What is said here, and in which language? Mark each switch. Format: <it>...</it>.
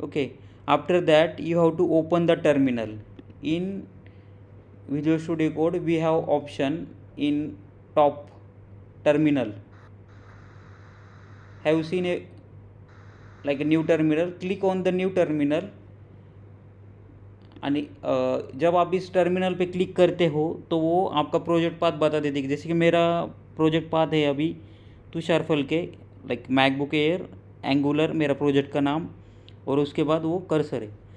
<en>Okay, after that you have to open the terminal. In Visual Studio Code we have option in top terminal. Have you seen like a new terminal? Click on the new terminal</en> <hi>आणि जब आप इस terminal पे click करते हो तो वो आपका प्रोजेक्ट पाथ बता देती है. जैसे कि मेरा प्रोजेक्ट पाथ है अभी Tushar फलके, like MacBook air angular मेरा प्रोजेक्ट का नाम, और उसके बाद वो कर्सर है.</hi>